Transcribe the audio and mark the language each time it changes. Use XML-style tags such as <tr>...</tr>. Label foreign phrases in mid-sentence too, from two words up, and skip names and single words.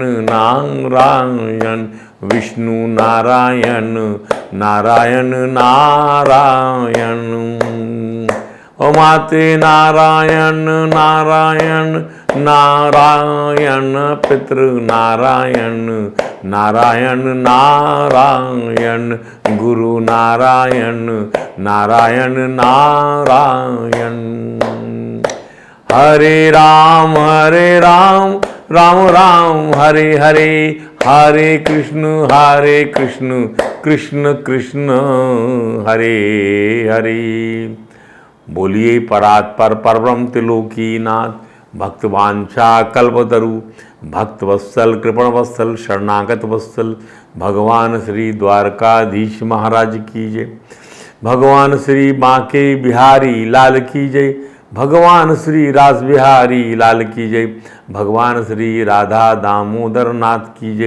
<hi>नारायण विष्णु नारायण नारायण नारायण ओ माते नारायण नारायण नारायण पितृ नारायण नारायण नारायण गुरु नारायण नारायण नारायण हरे राम राम राम हरे हरे हरे कृष्ण कृष्ण कृष्ण हरे हरे। बोलिए परात्पर परब्रह्म त्रिलोकीनाथ भक्तवांछा कल्पतरु भक्तवत्सल कृपणवत्सल शरणागत वत्सल भगवान श्री द्वारकाधीश महाराज की जय। भगवान श्री बांके बिहारी लाल की जय। भगवान श्री रास बिहारी लाल की जय। भगवान श्री राधा दामोदर नाथ की जय।</hi>